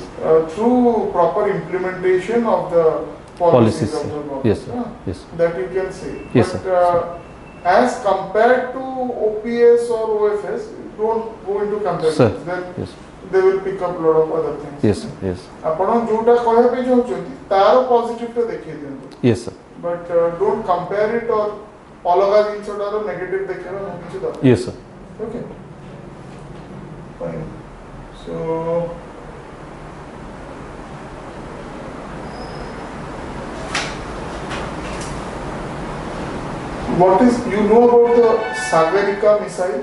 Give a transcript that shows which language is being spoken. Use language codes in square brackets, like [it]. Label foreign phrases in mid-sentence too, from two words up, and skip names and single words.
[en] Through proper implementation of the policies of the government. Yes, sir. Yeah, Yes. that you can say. Yes, But as compared to OPS or OFS, don't go into comparisons. Sir. Then Yes. they will pick up a lot of other things. Yes, sir. Yes. [or] ଆପଣ ଯୋଉଟା କହିବା ପାଇଁ ଚାହୁଁଛନ୍ତି ତାର ପଜିଟିଭ ଟା ଦେଖେଇ ଦିଅନ୍ତୁ, [en] Yes, sir. But don't compare it or [or] ଅଲଗା ଜିନିଷଟାର ନେଗେଟିଭ ଦେଖେଇବା ମୁଁ କିଛି ଦରକାର। [en] Yes, sir. Okay. Fine. So what is, you know about the Sagarika missile?